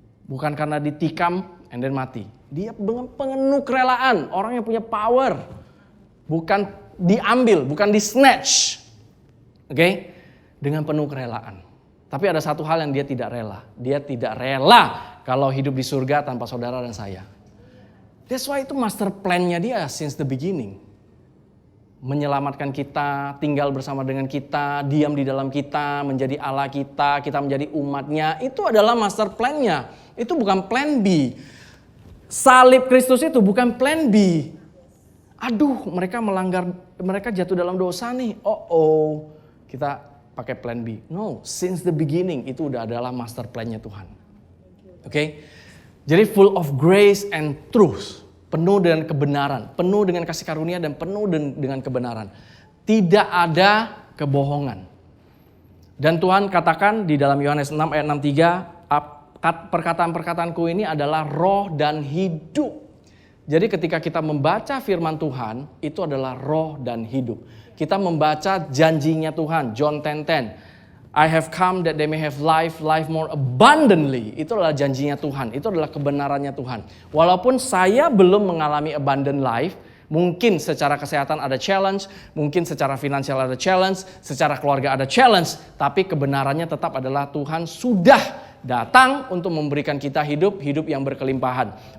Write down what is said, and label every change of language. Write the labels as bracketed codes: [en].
[id] Bukan karena ditikam, [en] and then [id] mati. Dia dengan penuh kerelaan, orang yang punya power. Bukan diambil, bukan di snatch. Oke? Dengan penuh kerelaan. Tapi ada satu hal yang dia tidak rela. Dia tidak rela kalau hidup di surga tanpa saudara dan saya. [en] That's why itu master plan-nya dia since the beginning. [id] Menyelamatkan kita, tinggal bersama dengan kita, diam di dalam kita, menjadi Allah kita, kita menjadi umatnya. Itu adalah master plan-nya. Itu bukan plan B. Salib Kristus itu bukan plan B. Aduh, mereka jatuh dalam dosa nih. Kita pakai plan B. [en] No, since the beginning [id] itu udah adalah [en] master plan-nya Tuhan. [id] Oke? Jadi [en] full of grace and truth. [id] Penuh dengan kebenaran, penuh dengan kasih karunia dan penuh dengan kebenaran. Tidak ada kebohongan. Dan Tuhan katakan di dalam Yohanes 6 ayat 63, perkataan-perkataanku ini adalah roh dan hidup. Jadi ketika kita membaca firman Tuhan, itu adalah roh dan hidup. Kita membaca janjinya Tuhan, John 10:10. [en] I have come that they may have life more abundantly. [id] Itu adalah janjinya Tuhan, itu adalah kebenarannya Tuhan. Walaupun saya belum mengalami abundant life, mungkin secara kesehatan ada challenge, mungkin secara finansial ada challenge, secara keluarga ada challenge. Tapi kebenarannya tetap adalah Tuhan sudah datang untuk memberikan kita hidup yang berkelimpahan.